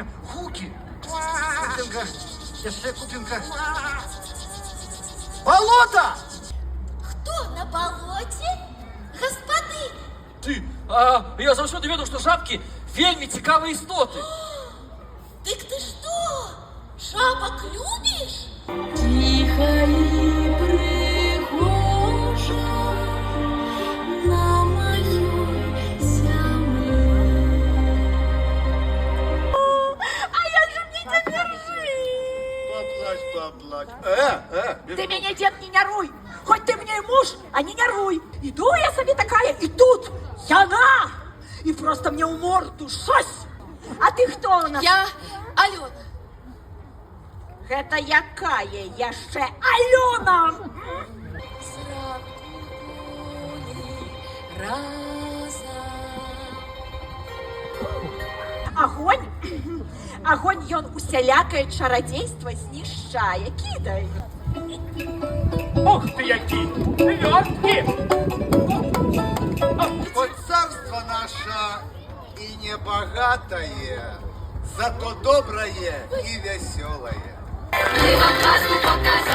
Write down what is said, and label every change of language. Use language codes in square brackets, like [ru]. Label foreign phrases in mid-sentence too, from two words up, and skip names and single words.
[be] Гукі. Купінка. Яшчэ купінка. Балота! Хто на балоце? Гаспадынь! Ты, я заўсёды ведаў, што жабкі вельмі цікавыя істоты. Дык ты што? Жабак любіш? [ru] Тихо и прихожа на моей земле. [be] А як же мне цяпер жыць? [ru] Поплачь. [be] Ты мяне, дзед, не няруй! [ru] Хоть ты мне и муж, а [be] не няруй! [ru] Иду я себе такая, и тут яна! И просто мне в морду шось! А ты кто у нас? Я Алёна. [be] Это якая яшчэ Алёна? Зранку гулі разам. [ru] Огонь? [be] Огонь ён усялякае чарадзейства знішчае. Кідай! Ох ты які! Лёгкі! [ru] Хоть царство наше и не богатое, зато доброе и веселое. Мы вам казку покажем.